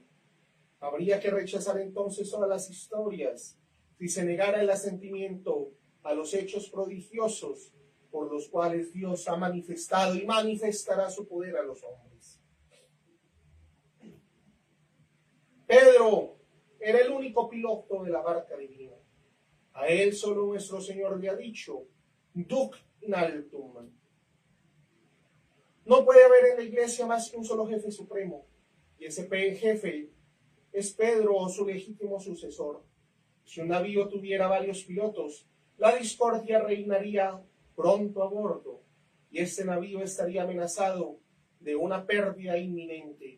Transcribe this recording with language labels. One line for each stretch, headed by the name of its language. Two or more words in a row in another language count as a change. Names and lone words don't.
Spanish: Habría que rechazar entonces todas las historias si se negara el asentimiento a los hechos prodigiosos por los cuales Dios ha manifestado y manifestará su poder a los hombres. Pedro era el único piloto de la barca divina. A él solo nuestro Señor le ha dicho:
Latin: Duc in altum.
Spanish: No puede haber en la iglesia más que un solo jefe supremo, y ese jefe es Pedro o su legítimo sucesor. Si un navío tuviera varios pilotos, la discordia reinaría pronto a bordo, y este navío estaría amenazado de una pérdida inminente.